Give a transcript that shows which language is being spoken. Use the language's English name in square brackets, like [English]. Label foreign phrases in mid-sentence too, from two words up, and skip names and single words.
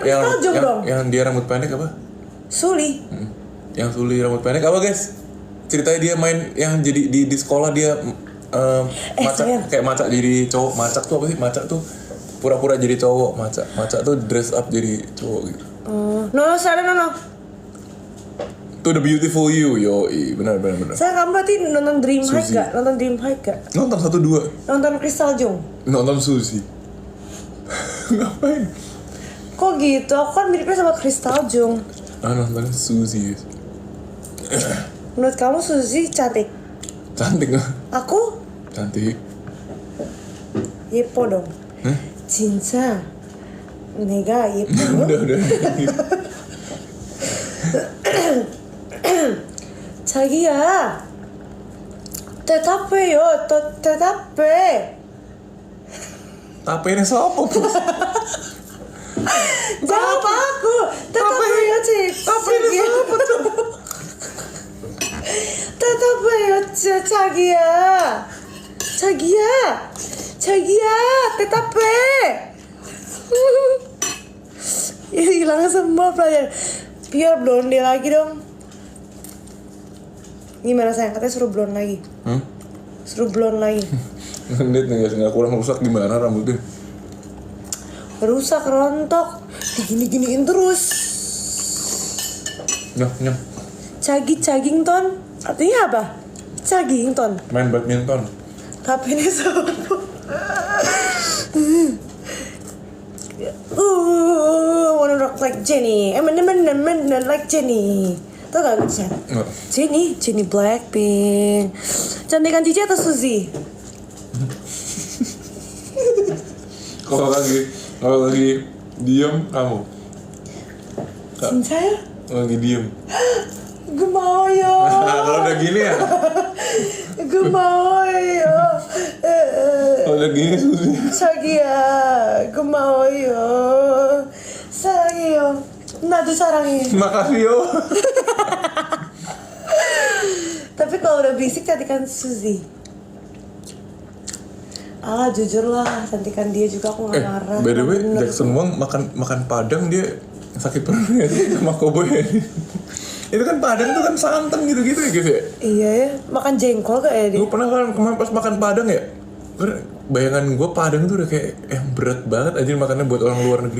[Indonesian] Yang dia rambut pendek apa? Suli. Yang Suli rambut pendek apa guys? Ceritanya dia main yang jadi di sekolah dia kayak macak jadi cowok. Macak tuh apa sih? Macak tuh pura-pura jadi cowok. Macak tuh [English] dress up [Indonesian] jadi cowok gitu. No. To the Beautiful You, benar. Saya kamu berarti nonton Dream High gak? Nonton 1-2. Nonton Crystal Jung? Nonton Suzy. Ngapain? Kok gitu? Aku kan miripnya sama Crystal Jung. Nonton Suzy. Menurut kamu Suzy cantik? Cantik nggak? Aku? Cantik. [Korean] 예뻐 dong. 진짜 내가 예뻐? [Indonesian] Udah. [Korean] 자기야 대답해요. 또 대답해. [Indonesian] Tapi ini siapa bos? Jawab aku. Tetap aja. Tapi ini siapa tuh? [Korean] 대답해요, 자기야, 대답해. [Indonesian] Hilang semua pelajaran. Biar blonde lagi dong. Gimana sayang? Katanya suruh blonde lagi. Suruh blonde lagi. Lihat nih guys, nggak kurang rusak gimana rambutnya? Rusak, rontok, digini-giniin terus. Nyah. Cagington artinya apa? Cagington. Main badminton. HP-nya siapa? [English] Wanna rock like Jennie. [Indonesian] Like Jennie. Tau gak lucunya? Jennie Blackpink. Cantikan Cici atau Suzy? Kalau lagi diem kamu. [Korean] 진짜요? [Indonesian] Lagi diem. [Korean] 고마워요. [Indonesian] Kalau udah gini ya. [Korean] 고마워요. [Indonesian] Kalau udah gini Suzy. [Korean] 자기야, 고마워요. 사랑해요. 나도 사랑해. [Indonesian] Makasih yo. Tapi kalau udah berisik cantikan Suzy. Jujur lah, cantikan dia juga aku gak marah. [English] By the way, [Indonesian] Jackson Wang makan padang dia sakit perut ya sama Koboy. Itu kan padang tuh kan santan gitu-gitu ya guys ya. Iya ya, makan jengkol gak ya dia? Gue pernah kan kemarin pas makan padang ya. Bayangan gue padang tuh udah kayak berat banget aja makannya buat orang luar negeri.